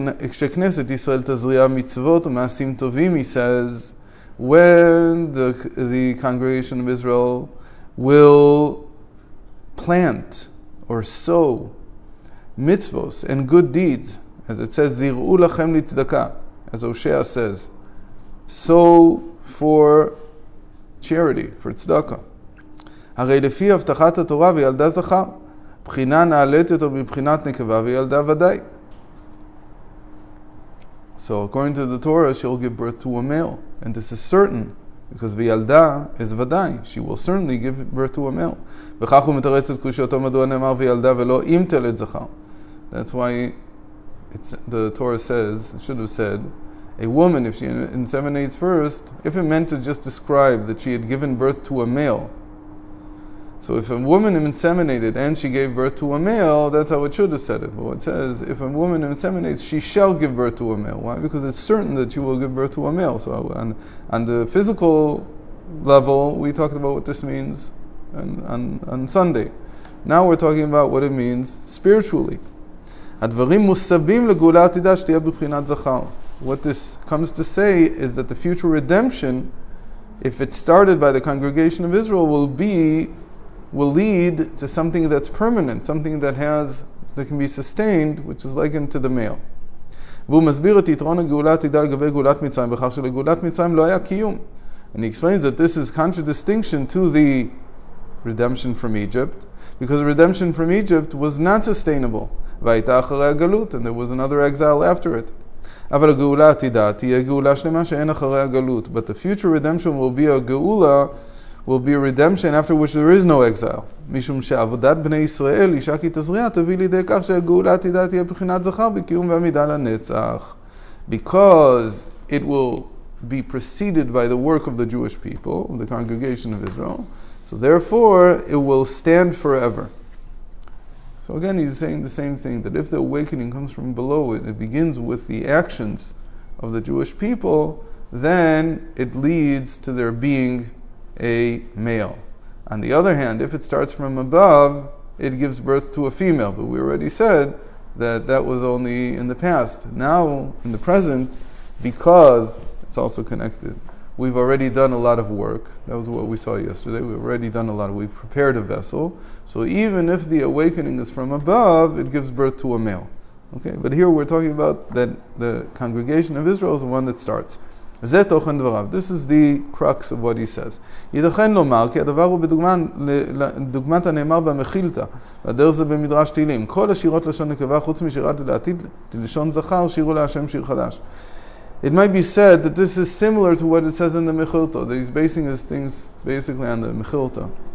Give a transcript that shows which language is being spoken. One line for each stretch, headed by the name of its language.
Hebrew: כשכנסת ישראל תזריע מצוות ומעשים טובים,
English: he says, when the congregation of Israel will plant or sow mitzvos and good deeds, as it says,
Hebrew: zir'u lachem litzdaka,
English: as Hosea says, sow for charity, for tzedakah.
Hebrew: הרי לפי הבטחת התורה וילדה זכר, בחינה נעלית יותר מבחינת נקבה וילדה ודאי.
English: So according to the Torah, she'll give birth to a male, and this is certain, because v'yalda is vadai. She will certainly give birth to a male.
Hebrew: וכך הוא מתרץ את קושייתו מדוע נאמר וילדה ולא אם תלד זכר.
English: That's why the Torah says, it should have said, a woman, if she inseminates first, if it meant to just describe that she had given birth to a male. So if a woman inseminated and she gave birth to a male, that's how it should have said it. But it says, if a woman inseminates, she shall give birth to a male. Why? Because it's certain that she will give birth to a male. So on the physical level, we talked about what this means on Sunday. Now we're talking about what it means spiritually.
Hebrew: הדברים מוסבים לגאולה עתידה שתהיה בבחינת זכר.
English: What this comes to say is that the future redemption, if it started by the congregation of Israel, will lead to something that's permanent, something that can be sustained, which is likened to the male.
Hebrew: והוא מסביר את יתרון הגאולה עתידה לגבי גאולת מצרים, בכך שלגאולת מצרים לא היה קיום.
English: And he explains that this is contradistinction to the redemption from Egypt, because the redemption from Egypt was not sustainable.
Hebrew: והייתה אחרי הגלות,
English: and there was another exile after it.
Hebrew: אבל הגאולה העתידה תהיה גאולה שלמה שאין אחרי הגלות.
English: But the future redemption will be a גאולה, will be a redemption after which there is no exile.
Hebrew: משום שעבודת בני ישראל, אישה כי תזריע, תביא לידי כך שהגאולה העתידה תהיה בחינת זכר בקיום ועמידה לנצח.
English: Because it will be preceded by the work of the Jewish people, of the congregation of Israel. So therefore, it will stand forever. So again, he's saying the same thing, that if the awakening comes from below, it begins with the actions of the Jewish people, then it leads to there being a male. On the other hand, if it starts from above, it gives birth to a female. But we already said that was only in the past. Now, in the present, because it's also connected, we've already done a lot of work. That was what we saw yesterday. We've already done a lot. We've prepared a vessel. So even if the awakening is from above, it gives birth to a male. Okay, but here we're talking about that the congregation of Israel is the one that starts. This is the crux of what he says.
Hebrew: ייתכן לומר כי הדבר הוא בדוגמת הנאמר במחילתא, והדרך זה במדרש תהילים. כל השירות לשון נקבה חוץ משירת לעתיד לשון זכר שירו להשם שיר חדש.
English: It might be said that this is similar to what it says in the Mechilta, that he's basing his things basically on the Mechilta.